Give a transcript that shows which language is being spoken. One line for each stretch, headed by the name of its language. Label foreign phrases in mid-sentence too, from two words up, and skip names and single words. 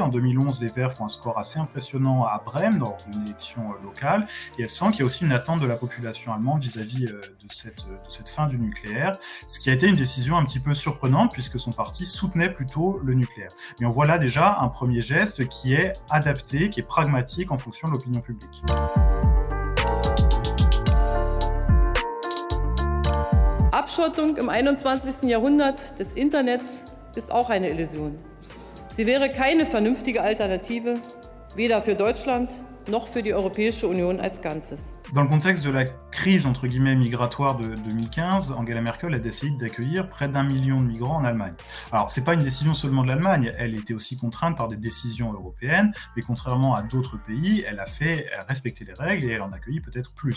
French: En 2011, les Verts font un score assez impressionnant à Brême lors d'une élection locale et elle sent qu'il y a aussi une attente de la population allemande vis-à-vis de cette fin du nucléaire, ce qui a été une décision un petit peu surprenante puisque son parti soutenait plutôt le nucléaire. Mais on voit là déjà un premier geste qui est adapté, qui est pragmatique en fonction de l'opinion publique.
German: Abschottung im 21. Jahrhundert des Internets ist auch eine Illusion. Sie wäre keine vernünftige Alternative, weder für Deutschland noch für die Europäische Union als Ganzes.
French: Dans le contexte de la crise entre guillemets migratoire de 2015, Angela Merkel a décidé d'accueillir près d'1 million de migrants en Allemagne. Alors c'est pas une décision seulement de l'Allemagne, elle était aussi contrainte par des décisions européennes, mais contrairement à d'autres pays, elle a fait respecter les règles et elle en a accueilli peut-être plus.